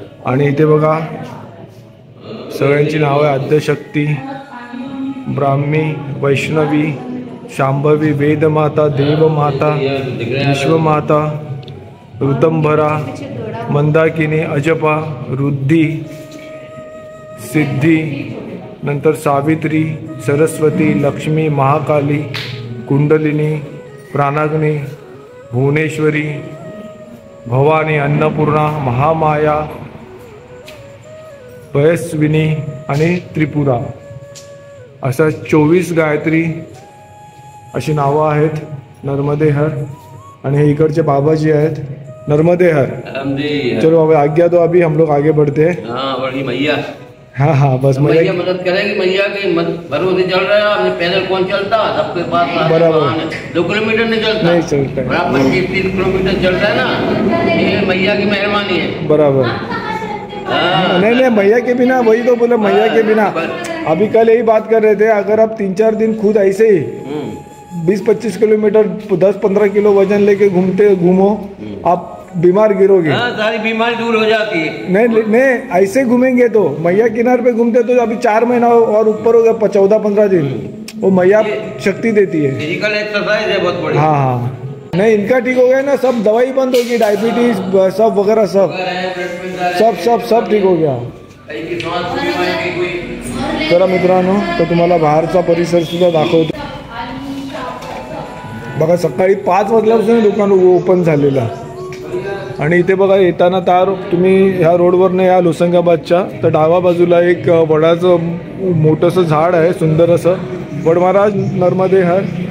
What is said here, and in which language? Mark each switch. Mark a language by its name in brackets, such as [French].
[Marathi] आणि इथे बघा सगळ्यांची नावं आहे, आद्यशक्ती, ब्राह्मी, वैष्णवी, शांभवी, वेदमाता, देवमाता, विश्वमाता, ऋतंभरा, मंदाकिनी, अजपा, रुद्धी, सिद्धी, नंतर सावित्री, सरस्वती, लक्ष्मी, महाकाली, कुंडलिनी, प्राणाग्नी, भुवनेश्वरी, भवानी, अन्नपूर्णा, महामाया, पयस्विनी आणि त्रिपुरा, असा 24 गायत्री अशी नावं आहेत नर्मदेहर। आणि हे इकडचे बाबाजी आहेत नर्मदेहर। [Hindi] चलो बाबा आज्ञा दो, अभी हम लोग आगे बढ़ते हैं। मैया, हाँ हाँ बस मैया मदद करेगी। मैया की भरोसे चल रहा है, अपने पैदल कौन चलता, सबके पास बराबर 2 किलोमीटर नहीं चलता, नहीं चलता है, बराबर 3 किलोमीटर चल रहा है ना, ये मैया की मेहरबानी है। बराबर। नहीं मैया के बिना, वही तो बोले मैया के बिना। अभी कल यही बात कर रहे थे, अगर आप 3-4 दिन खुद ऐसे ही 20-25 किलोमीटर 10-15 किलो वजन लेके घूमो, आप बीमार गिरोगे। सारी बीमारी दूर हो जाती है। नहीं ऐसे घूमेंगे तो मैया किनार पे घूमते तो अभी 4 महीना और ऊपर हो गया, 14-15 दिन, वो मैया शक्ति देती है। फिजिकल एक्सरसाइज है बहुत बड़ी। हाँ हाँ नहीं इनका ठीक हो गया ना, सब दवाई बंद होगी, डायबिटीज सब वगैरह सब ठीक हो गया। [Marathi] चला मित्रांनो, तर तुम्हाला बाहेरचा परिसर सुद्धा दाखवतो। बघा सकाळी 5 वाजल्यापासून दुकान ओपन झालेलं। आणि इथे बघा येताना तार तुम्ही ह्या रोडवरनं या लोसंगाबादच्या, तर डाव्या बाजूला एक वडाचं मोठंसं झाड आहे, सुंदर असं वडमहाराज नर्मदेहर।